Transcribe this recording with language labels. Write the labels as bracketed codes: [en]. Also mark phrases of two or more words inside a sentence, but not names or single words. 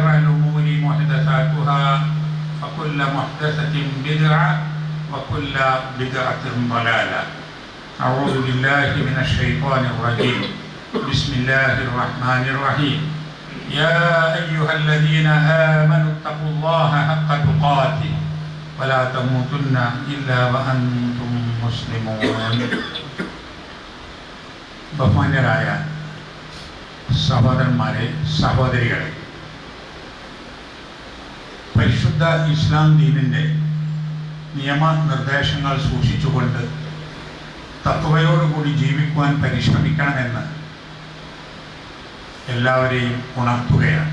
[ar] الأمور محدثاتها فكل محدثة بدعة وكل بدعة ضلالة أعوذ بالله من الشيطان الرجيم بسم الله الرحمن الرحيم يا أيها الذين آمنوا اتقوا الله حق تقاته ولا تموتن إلا وأنتم مسلمون [ml] ബഹുമാന്യരായ സഹോദരന്മാരെ സഹോദരികളെ, പരിശുദ്ധ ഇസ്ലാം ദീനിൻ്റെ നിയമനിർദ്ദേശങ്ങൾ സൂക്ഷിച്ചുകൊണ്ട് തഖ്വയോടുകൂടി ജീവിക്കുവാൻ പരിശ്രമിക്കണമെന്ന് എല്ലാവരെയും ഉണർത്തുകയാണ്.